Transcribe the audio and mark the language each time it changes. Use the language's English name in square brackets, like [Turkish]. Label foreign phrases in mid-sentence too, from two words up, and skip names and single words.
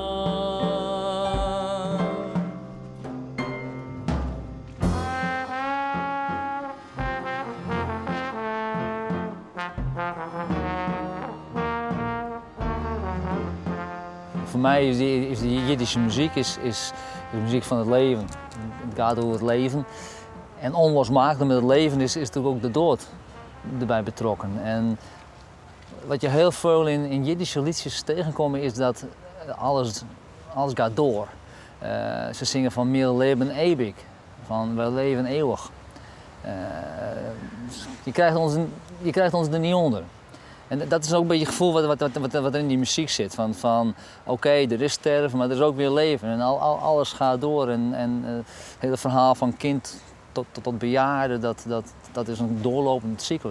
[Dutch] Voor mij is die Jiddische muziek is de muziek van het leven. Het gaat over het leven. En onlosmakelijk met het leven is natuurlijk ook de dood erbij betrokken. En wat je heel veel in Jiddische liedjes tegenkomt is dat alles gaat door. Ze zingen van [Yiddish] "Wir leben ewig", [Dutch] van "we leven eeuwig". Je krijgt ons er niet onder. En dat is ook een beetje het gevoel wat er in die muziek zit. Van oké, er is sterven, maar er is ook weer leven. En alles gaat door. En het hele verhaal van kind tot bejaarde, dat is een doorlopende cyclus.